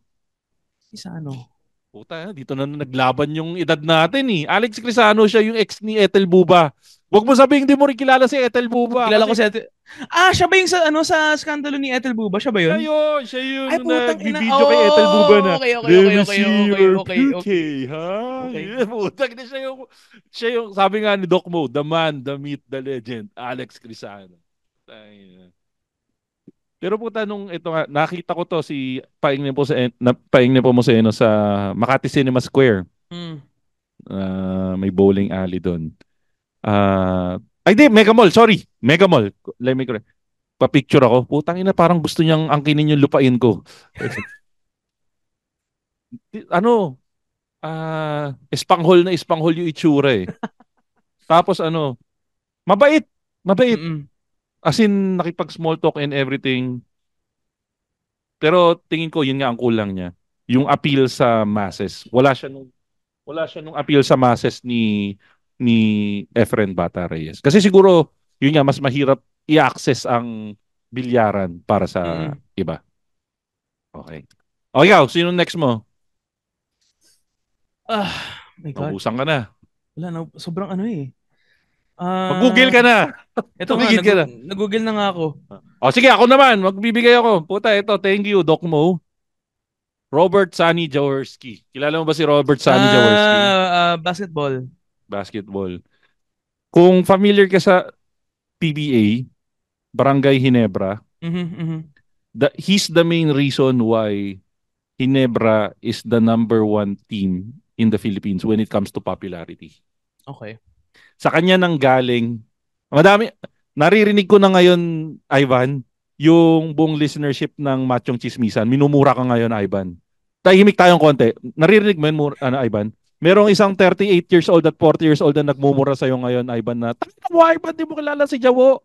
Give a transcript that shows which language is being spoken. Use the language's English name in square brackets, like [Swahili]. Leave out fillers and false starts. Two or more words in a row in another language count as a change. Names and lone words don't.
[Filipino] Isa ano? Puta, dito na naglaban yung edad natin eh. Alex Crisano, siya yung ex ni Ethel Buba. Huwag mo sabihin hindi mo rin kilala si Ethel Buba Kilala ko kasi si Ethel. Siya ba yung sa skandalo ni Ethel Buba? Siya ba yun? siya Ay, yung putang ina. nag-video kay Ethel Buba na, [English] Oh, okay, okay, let okay, me okay, see okay, your okay, okay. [Filipino] puke, ha? Okay. Putang ina, siya yung, sabi nga ni Doc Mo, [English] the man, the myth, the legend, [Filipino] Alex Crisano. Tayo. Pero puta nung ito nga, nakita ko to si Paing po mo sa Makati Cinema Square. Mm. May bowling alley doon. Ay di, Mega Mall, sorry. Mega Mall. [English] Let me correct. [Filipino] Pa-picture ako. Putang ina, parang gusto niyang angkinin yung lupain ko. Ano, espanghol yung itsura eh. Tapos ano, mabait. Mabait. Mm-mm. As in, nakipag- [English] small talk and everything. [Filipino] Pero tingin ko, yun nga ang kulang niya. Yung appeal sa masses. Wala siya nung appeal sa masses ni Efren Bata Reyes. Kasi siguro, yun nga, mas mahirap i-access ang bilyaran para sa Mm-mm. iba. Okay. O ikaw, sino next mo? [English] My God. [Filipino] Naubusan ka na. Wala na, sobrang ano eh. Mag-google ka na. Ito nga, Tumigil ka na. nag-google na nga ako. O sige, ako naman. Magbibigay ako. Puta, ito. [English] Thank you, Doc Mo. Robert Sani Jaworski. [Filipino] Kilala mo ba si Robert Sani Jaworski? Basketball. Basketball. Kung familiar ka sa PBA, Barangay Ginebra, Mm-hmm. [English] he's the main reason why Ginebra is the number one team in the Philippines when it comes to popularity. Okay. [Filipino] Sa kanya nang galing, naririnig ko na ngayon, Ivan, yung buong listenership ng Machong Chismisan. Minumura ka ngayon, Ivan. Tahimik tayong konti. Naririnig mo yun, Ivan? Merong isang 38 [English] years old [Filipino] at 40 [English] years old [Filipino] na nagmumura sa'yo ngayon, Ivan, na, "Tangina mo, Ivan, di mo kilala si Jawo."